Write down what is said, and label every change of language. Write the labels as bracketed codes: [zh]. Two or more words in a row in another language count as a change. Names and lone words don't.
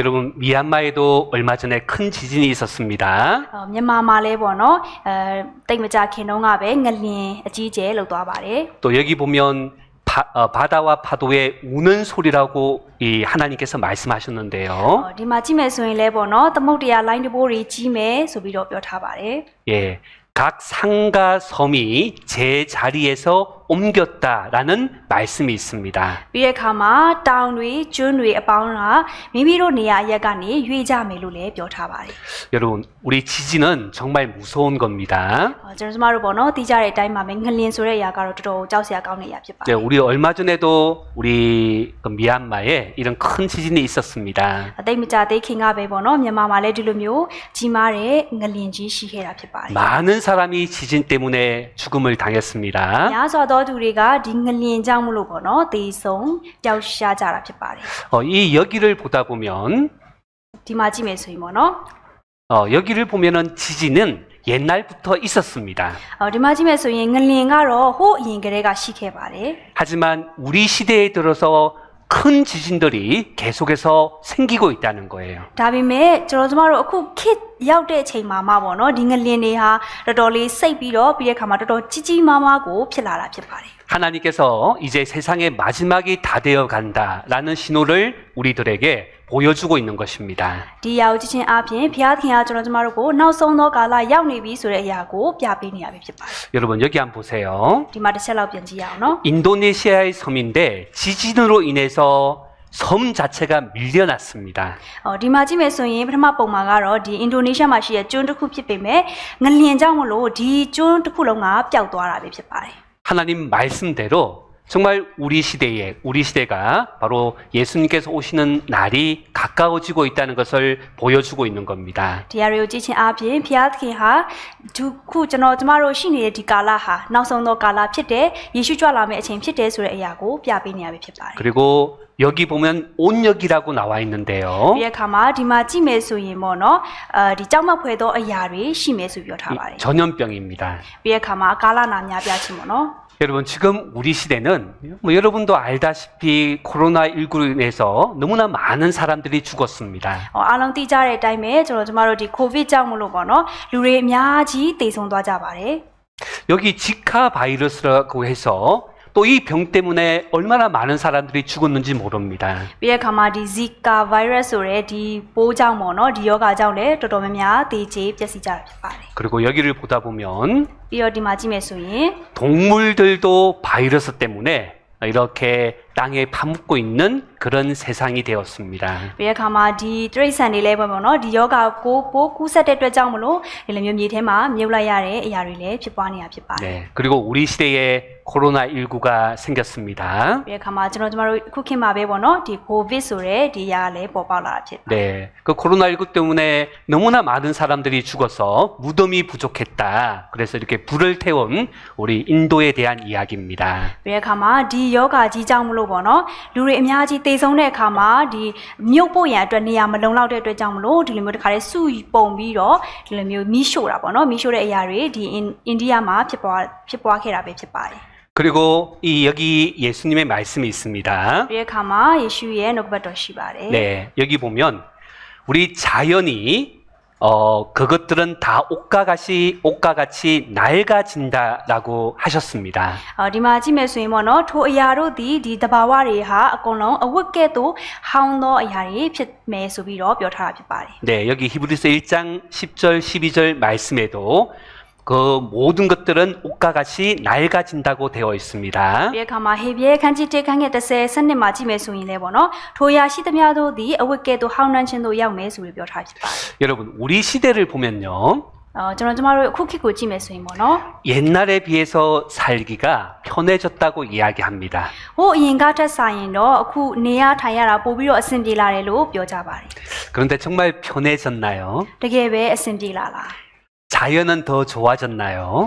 [ko] 여러분 미얀마에도 얼마 전에 큰 지진이 있었습니다. [my] မြန်မာမှာလည်းပေါ့နော်တိတ်မကြခင်တုန်းကပဲငလျင်အကြီးကျယ်လှုပ်သွားပါတယ် [ko] 또 여기 보면 바다와 파도의 우는 소리라고 이 하나님께서 말씀하셨는데요. [my] ဒီမှာကြည့်မယ်ဆိုရင်လည်းပေါ့နော်သမုတ်တရားလိုင်းတဘိုးတွေကြီးမယ်ဆိုပြီးတော့ပြောထားပါတယ် [ko] 예, 각 산과 섬이 제 자리에서 옮겼다라는 말씀이 있습니다. [my] ပြီးတဲ့အခါမှာတောင်တွေကျွန်းတွေအပေါင်းကမိမိတို့နေရာအရက်ကနေရွေ့ကြမယ်လို့လည်းပြောထားပါတယ် [ko] 여러분, 우리 지진은 정말 무서운 겁니다. [my] ကျွန်တော်တို့ပေါ့နော်သိကြတဲ့အတိုင်းမှာပဲငလျင်ဆိုတဲ့အရာကတော့တော်တော်ကြောက်စရာကောင်းတဲ့အရာဖြစ်ပါတ [ko] 네, [my] ယ် [ko] 우리 얼마 전에도 우리 그 미얀마에 이런 큰 지진이 있었습니다. [my] အသိမကြသေးခင်ကပဲပေါ့နော်မြန်မာမှာလည်းဒီလိုမျိုးကြီးမားတဲ့ငလျင်ကြီးရှိခဲ့တာဖြစ်ပါတယ် [ko] 많은 사람이 지진 때문에 죽음을 당했습니다. [my] များစွာသောသူတွေကဒီငလျင်ကြောင့်မလို့ပေါ့နော်သေဆုံးပျောက်ရှားကြတာဖြစ်ပါတယ် [ko] 이 여기를 보다 보면 [my] ဒီမှာကြည့်မယ်ဆိုရင်ပေါ့နော် [ko] 여기를 보면은 지진은 옛날부터 있었습니다. [my] ဒီမှာကြည့်မယ်ဆိုရင်ငလျင်ကတော့ဟိုးအရင်ကတည်းကရှိခဲ့ပါတယ် [ko] 하지만 우리 시대에 들어서 큰 지진들이 계속해서 생기고 있다는 거예요. [my] ဒါပေမဲ့ကျွန်တော်တို့အခုခေတ်ရောက်တဲ့အချိန်မှာပေါ့နော်ဒီငလျင်တွေဟာတော်တော်လေးစိတ်ပြီးတော့ပြီးတဲ့အခါမှာတော်တော်ကြီးကြီးမားမားကိုဖြစ်လာတာဖြစ်ပါတယ် [ko] 하나님께서 이제 세상의 마지막이 다 되어 간다라는 신호를 우리들에게 보여주고 있는 것입니다. [my] ဒီအရာကိုကြည့်ချင်းအပြင်ဘုရားသခင်ကကျွန်တော်တို့ကိုနောက်ဆုံးသောကာလရောက်နေပြီဆိုတဲ့အရာကိုပြပေးနေရပြီဖြစ်ပါတယ် [ko] 여러분 여기 한번 보세요. [my] ဒီမှာတစ်ချက်လောက်ပြန်ကြည့်ရအောင်နော် [ko] 인도네시아의 섬인데 지진으로 인해서 섬 자체가 밀려났습니다. [my] ဒီမှာကြည့်မယ်ဆိုရင်ပထမပုံမှာကတော့ဒီအင်ဒိုနီးရှားမှာရှိတဲ့ကျွန်းတစ်ခုဖြစ်ပေမဲ့ငလျင်ကြောင့်မလို့ဒီကျွန်းတစ်ခုလုံးကပျောက်သွားတာပဲဖြစ်ပါတယ် [ko] 하나님 말씀대로 정말 우리 시대가 바로 예수님께서 오시는 날이 가까워지고 있다는 것을 보여주고 있는 겁니다. [my] ဒီအရာတွေကိုကြည့်ချင်းအပြင်ဘုရားသခင်ဟာဒီခုကျွန်တော်တို့ရှိနေတဲ့ဒီကာလဟာနောက်ဆုံးသောကာလဖြစ်တဲ့ယေရှုကြွလာမယ့်အချိန်ဖြစ်တဲ့ဆိုတဲ့အရာကိုပြပေးနေရပြီဖြစ်ပါတယ် [ko] 그리고 여기 보면 온역이라고 나와 있는데요. [my] ဒီအခါမှာဒီမှာကြည့်မယ်ဆိုရင်ပေါ့နော်ဒီကြောက်မက်ဖွယ်သောအရာတွေရှိမယ်ဆိုပြောထားပါတယ် [ko] 전염병입니다. [my] ပြီးတဲ့အခါမှာကာလနာများပြခြင်းပေါ့နော် [ko] 여러분 지금 우리 시대는 여러분도 알다시피 코로나19로 인해서 너무나 많은 사람들이 죽었습니다. [my] အားလုံးသိကြတဲ့အတိုင်းပဲကျွန်တော်တို့ဒီကိုဗစ်ကြောင့်မလို့ပေါ့နော်လူတွေအများကြီးသေဆုံးသွားကြပါတယ် [ko] 여기 지카 바이러스라고 해서 또 이 병 때문에 얼마나 많은 사람들이 죽었는지 모릅니다. [my] ပြီးတဲ့အခါမှာဒီ [en] Zika virus [my] ဆိုတဲ့ဒီပိုးကြောင့်ပေါ့နော်ဒီယောဂါကြောင့်လည်းတော်တော်များများသေကြေပျက်စီးကြတာဖြစ်ပါတယ် [ko] 그리고 여기를 보다 보면 [my] ပြီးတော့ဒီမှာကြည့်မယ်ဆိုရင် [ko] 동물들도 바이러스 때문에 이렇게 땅에 파묻고 있는 그런 세상이 되었습니다. [my] ပြီးတဲ့အခါမှာဒီတိရစ္ဆာန်တွေလည်းပေါ့နော်ဒီယောဂါကိုပိုးကူးစက်တဲ့အတွက်ကြောင့်မလို့ဒီလိုမျိုးမြေထဲမှာမြုပ်လိုက်ရတဲ့အရာတွေလည်းဖြစ်ပွားနေတာဖြစ်ပါတယ် [ko] 네, 그리고 우리 시대에 코로나19가 생겼습니다. [my] ပြီးတဲ့အခါမှာကျွန်တော်တို့အခုခေတ်မှာပဲပေါ့နော်ဒီကိုဗစ်ဆိုတဲ့ဒီအရာလည်းပေါ်ပေါက်လာတာဖြစ်ပါတယ် [ko] 네, 그 코로나19 때문에 너무나 많은 사람들이 죽어서 무덤이 부족했다. 그래서 이렇게 불을 태운 우리 인도에 대한 이야기입니다. [my] ပြီးတဲ့အခါမှာဒီယောဂါကြီးကြောင့်မလို့ပေါ့နော်လူတွေအများကြီးသေဆုံးတဲ့အခါမှာဒီမြုပ်ဖို့ရန်အတွက်နေရာမလုံလောက်တဲ့အတွက်ကြောင့်မလို့ဒီလိုမျိုးတစ်ခါလေးစုပုံပြီးတော့ဒီလိုမျိုးမီးရှို့တာပေါ့နော်မီးရှို့တဲ့အရာတွေဒီအိန္ဒိယမှာဖြစ်ပွားခဲ့တာပဲဖြစ်ပါတယ် [ko] 그리고 여기 예수님의 말씀이 있습니다. [my] ပြီးတဲ့အခါမှာယေရှုရဲ့နှုတ်ကပတ်တော်ရှိပါတယ် [ko] 네, 여기 보면 우리 자연이 그것들은 다 옷과 같이 낡아진다라고 하셨습니다. [my] ဒီမှာကြည့်မယ်ဆိုရင်ပေါ့နော်ထိုအရာတို့ဒီတဘာဝတွေဟာအကုန်လုံးအဝတ်ကဲ့သို့ဟောင်းသောအရာတွေဖြစ်မယ်ဆိုပြီးတော့ပြောထားတာဖြစ်ပါတယ် [ko] 네, 여기 히브리서 1장 10절 12절 말씀에도 그 모든 것들은 옷과 같이 낡아진다고 되어 있습니다. [my] ပြီးအခါမှာဟေဘရဲခန်းကြီး1ခန်းငယ်30စနစ်မှာကြည့်မယ်ဆိုရင်လည်းပေါ့နော်ထိုရာရှိသမျှတို့သည်အဝတ်ကဲ့သို့ဟောင်းနှံခြင်းတို့ရောက်မယ်ဆိုပြီးပြောထားဖြစ်ပါတယ် [ko] 여러분, 우리 시대를 보면요. [my] ကျွန်တော်တို့အခုခေတ်ကိုကြည့်မယ်ဆိုရင်ပေါ့နော် [ko] 옛날에 비해서 살기가 편해졌다고 이야기합니다. [my] ဟိုအရင်ကထက်ဆိုင်ရင်တော့အခုနေရထိုင်ရတာပို့ပြီးတော့အဆင်ပြေလာတယ်လို့ပြောကြပါတယ် [ko] 그런데 정말 편해졌나요? [my] တကယ်ပဲအဆင်ပြေလာလား [ko] 자연은 더 좋아졌나요?